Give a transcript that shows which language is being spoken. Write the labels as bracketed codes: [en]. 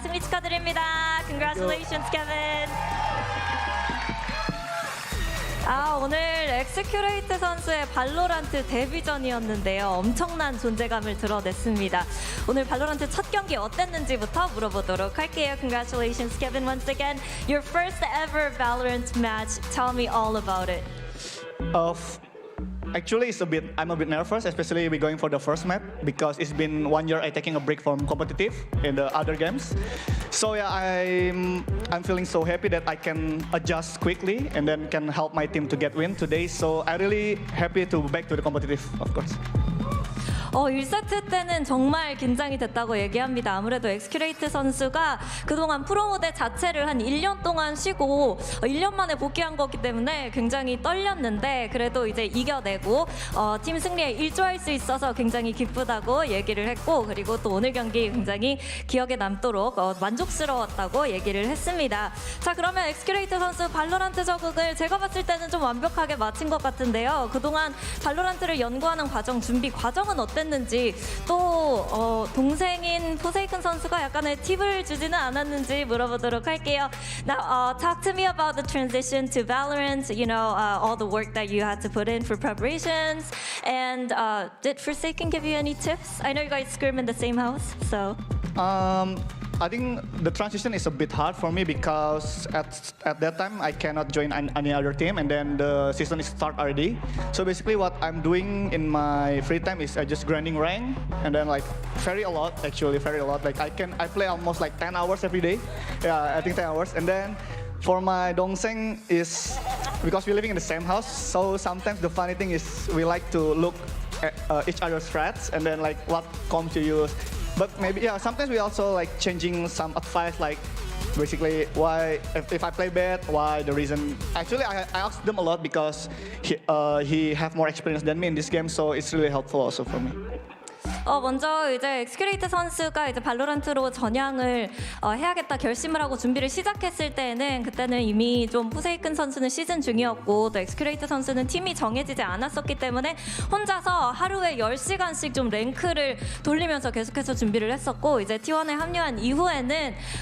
[ko] 승리 축하드립니다. [en] Congratulations, Kevin. [ko] 오늘 X-Curate 선수의 발로란트 데뷔전이었는데요. 엄청난 존재감을 드러냈습니다. 오늘 발로란트 첫 경기 어땠는지부터 물어보도록 할게요. [en] Congratulations, Kevin, once again. Your first ever Valorant match. Tell me all about it. Actually, I'm a bit nervous, especially we going for the first map because it's been 1 year I taking a break from competitive in the other games. So yeah, I'm feeling so happy that I can adjust quickly and then can help my team to get win today. So I really happy to back to the competitive, of course. [ko] 1세트 때는 정말 긴장이 됐다고 얘기합니다. 아무래도 엑스큐레이트 선수가 그동안 프로 무대 자체를 한 1년 동안 쉬고 1년 만에 복귀한 거기 때문에 굉장히 떨렸는데 그래도 이제 이겨내고 팀 승리에 일조할 수 있어서 굉장히 기쁘다고 얘기를 했고 그리고 또 오늘 경기 굉장히 기억에 남도록 만족스러웠다고 얘기를 했습니다. 자, 그러면 엑스큐레이트 선수 발로란트 적응을 제가 봤을 때는 좀 완벽하게 마친 것 같은데요. 그동안 발로란트를 연구하는 과정, 준비 과정은 어땠는지 또 동생인 포세이큰 선수가 약간의 팁을 주지는 않았는지 물어보도록 할게요. [en] Now, talk to me about the transition to Valorant. You know, all the work that you had to put in for preparations. And did Forsaken give you any tips? I know you guys scrim in the same house, so. I think the transition is a bit hard for me because at that time I cannot join any other team and then the season is start already. So basically what I'm doing in my free time is I just grinding rank and then like very a lot. Like I play almost like 10 hours every day. Yeah, I think 10 hours. And then for my dongseng is because we're living in the same house. So sometimes the funny thing is we like to look at each other's threats and then like what comp to use. But maybe, yeah, sometimes we also like changing some advice, like basically why, if I play bad, why the reason. Actually, I asked them a lot because he have more experience than me in this game, so it's really helpful also for me. [ko] 먼저 이제 엑스큐레이트 선수가 이제 발로란트로 전향을 해야겠다 결심을 하고 준비를 시작했을 때는 그때는 이미 좀 포세이큰 선수는 시즌 중이었고 또 엑스큐레이트 선수는 팀이 정해지지 않았었기 때문에 혼자서 하루에 10시간씩 좀 랭크를 돌리면서 계속해서 준비를 했었고 이제 T1에 합류한 이후에는